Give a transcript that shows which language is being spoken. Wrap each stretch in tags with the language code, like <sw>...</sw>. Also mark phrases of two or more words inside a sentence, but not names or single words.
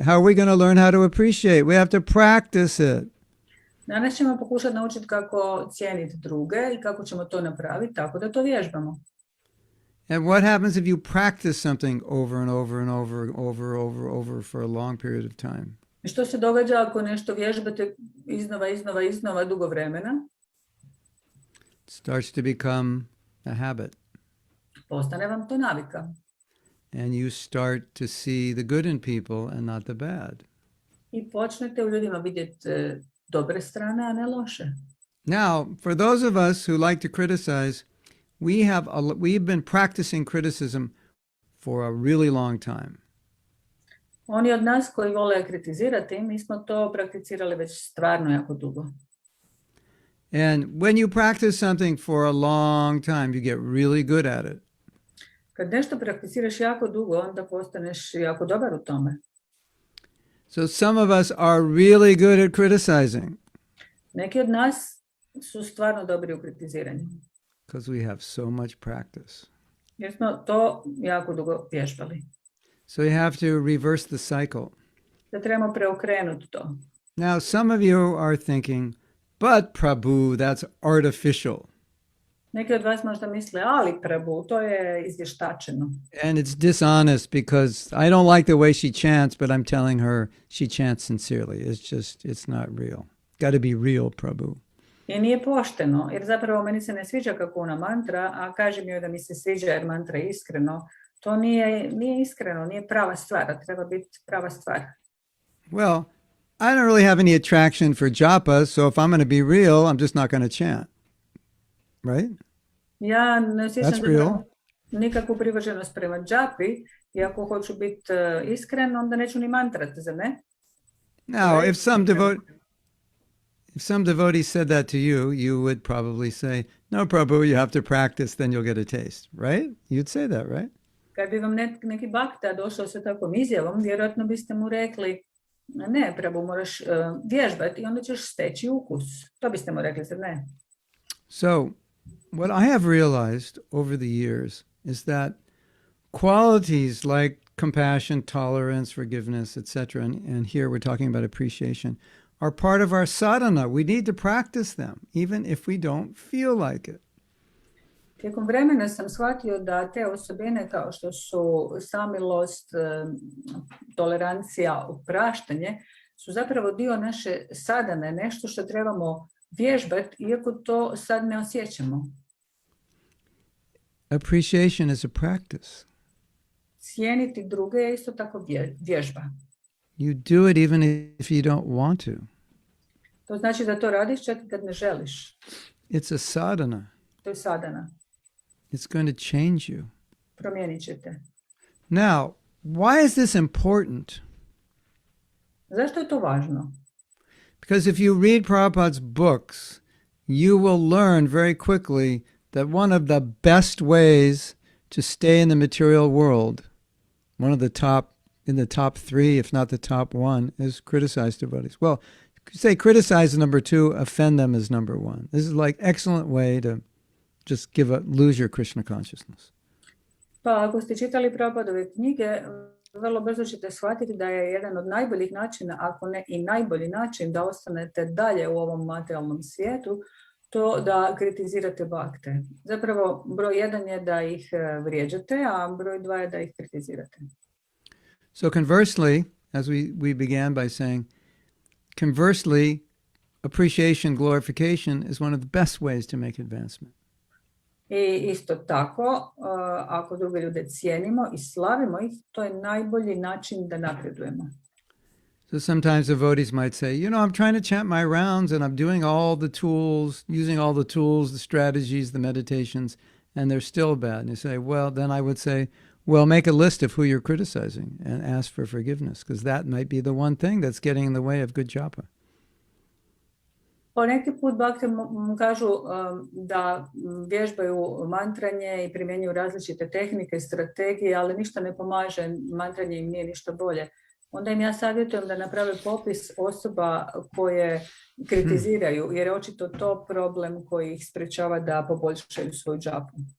<en>How are we going to learn how to appreciate? We have to practice it.</en> <hr>Danas ćemo pokušati naučiti kako cijeniti druge i kako ćemo to napraviti tako da to vježbamo.</hr> <en>And what happens if you practice something over and over and over for a long period of time?</en> <hr>I što se događa ako nešto vježbate iznova dugo vremena?</hr> <en>It starts to become a habit.</en> <hr>Postane vam to navika.</hr> <en>And you start to see the good in people and not the bad.</en> <hr>I počnete u ljudima vidjeti dobre strane, a ne loše.</hr> <en>Now, for those of us who like to criticize, we've been practicing criticism for a really long time.</en> <hr>Oni od nas koji vole kritizirati, mi smo to prakticirali već stvarno jako dugo.</hr> <en>And when you practice something for a long time, you get really good at it.</en> <hr>Kad nešto prakticiraš jako dugo, onda postaneš jako dobar u tome.</hr> <en>So some of us are really good at criticizing.</en> <hr>Neki od nas su stvarno dobri u kritiziranju.</hr> <en>Because we have so much practice.</en> <hr>Jer smo to jako dugo vježbali.</hr> <en>So you have to reverse the cycle.</en> <hr>Da trebamo preokrenuti to.</hr> <en>Now some of you are thinking, but Prabhu, that's artificial.</en> <hr>Neki od vas možda misle, ali Prabhu, to je izvještačeno.</hr> <en>And it's dishonest because I don't like the way she chants, but I'm telling her she chants sincerely. It's not real. Got to be real, Prabhu.</en> <hr>I nije pošteno, jer zapravo meni se ne sviđa kako ona mantra, a kažem joj da mi se sviđa jer mantra je iskreno. To nije iskreno, nije prava stvar, treba biti prava stvar.</hr> <en>Well, I don't really have any attraction for japa, so if I'm going to be real, I'm just not going to chant. Right?</en> <hr>Ja ne osjećam nikakvu privrženost prema džapi, i ako hoću biti iskren, onda neću ni mantrati, zar ne?</hr> <en>Now, if some devotee said that to you, you would probably say, no, Prabhu, you have to practice, then you'll get a taste, right? You'd say that, right?</en> <hr>Kad bi vam neki bhakta došao sa takvom izjavom, vjerojatno biste mu rekli, ne, Prabhu, moraš vježbati i onda ćeš steći ukus. To biste mu rekli, zar ne?</hr> <en>So, what I have realized over the years is that qualities like compassion, tolerance, forgiveness, etc., and here we're talking about appreciation, are part of our sadhana. We need to practice them, even if we don't feel like it.</en> <hr>Tijekom vremena sam shvatio da te osobine kao što su samilost, tolerancija, opraštanje su zapravo dio naše sadhane, nešto što trebamo vježbati, iako to sad ne osjećamo.</hr> <en>Appreciation is a practice.</en> <hr>cijeniti druge je isto tako vježba.</hr> <en>You do it even if you don't want to.</en> <hr>To znači da to radiš čak i kad ne želiš.</hr> <en>It's a sadhana.</en> <hr>To je sadhana.</hr> <en>It's going to change you.</en> <hr>Promijenit će te.</hr> <en>Now, why is this important?</en> <hr>Zašto je to važno?</hr> <en>Because if you read Prabhupada's books, you will learn very quickly that one of the best ways to stay in the material world, one of the top, in the top 3, if not the top 1, is criticize devotees. Well, say criticize is number 2, offend them is number 1. This is like excellent way to just lose your Krishna consciousness.</en> <hr>Pa ako ste čitali Prabhupadove knjige, vrlo brzo ćete shvatiti da je jedan od najboljih načina, ako ne i najbolji način da ostanete dalje u ovom materijalnom svijetu, to da kritizirate bhakte. Zapravo, broj 1 je da ih vrijeđate, a broj 2 je da ih kritizirate.</hr> <en>So conversely, as we began by saying, conversely, appreciation, glorification is one of the best ways to make advancement.</en> <hr>I isto tako, ako druge ljude cijenimo i slavimo ih, to je najbolji način da napredujemo.</hr> <en>So sometimes devotees might say, I'm trying to chant my rounds and I'm doing all the tools, using all the tools, the strategies, the meditations, and they're still bad. And you say, well, then I would say, well, make a list of who you're criticizing and ask for forgiveness, because that might be the one thing that's getting in the way of good japa.</en> <hr>Poneki put bhakte kažu da vježbaju mantranje i primjenjuju različite tehnike i strategije, ali ništa ne pomaže, mantranje im nije ništa bolje. Onda im ja savjetujem da naprave popis osoba koje kritiziraju, jer je očito to problem koji ih sprečava da poboljšaju svoju džapu.</hr>